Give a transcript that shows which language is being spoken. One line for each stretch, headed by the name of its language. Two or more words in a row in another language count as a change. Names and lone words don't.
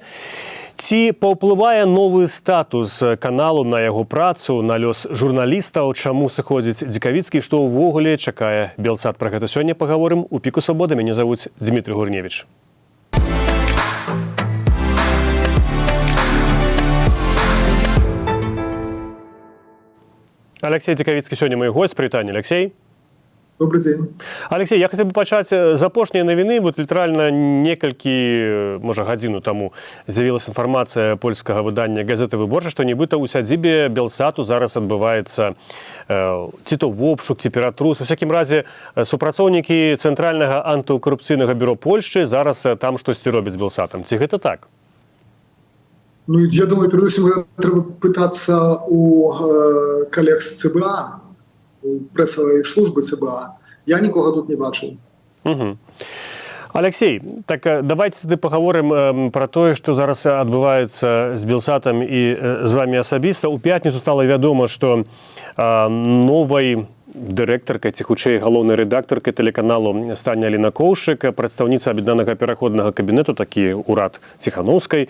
Belarusian: Ці паўплывае новы статус каналу на яго працу, на лёс журналістаў, чаму сыходзіць Дзікавіцкі, што ўвогуле чакае «Белсат»? Пра гэта сёння пагаворым у «Піку свабоды». Мяне завуць Дмітрий Гурневич. Алексей Дзікавіцкі сёння
Russian: мой гость.
Belarusian: Прывітанне, Алексей.
Russian: Добрый день.
Belarusian: Алексей,
Russian: я хотел бы
Belarusian: пачаць з апошняй навіны. Вот літаральна некалькі, можа, гадзіну таму з'явілася інфармацыя польскага выдання газеты «Выборча», што нібыта ў сядзібе «Белсату» зараз адбываецца ці то вобшук, ці ператрус. У всякім разе супрацоўнікі Цэнтральнага антыкарупцыйнага бюро Польшчы зараз там штосьці робяць з «Белсатам». Ці гэта так? Ну,
Russian: я думаю, перед всем треба пытаться у коллег с ЦБА, у прессовой службы ЦБА.
Ukrainian: Я нікого тут не бачив. Угу.
Belarusian: Алексей,
Russian: так давайте
Belarusian: тады паговорым пра тое, што зараз адбываецца з «Белсатам» і з вами асабіста. У пятніцу стала вядома, што новай дырэктаркай, ці хутчэй галоўнай рэдактаркай тэлеканалу стане Аліна Коўшык, прадстаўніца аб'яднанага пераходнага кабінету, такі ўрад Ціханаўскай.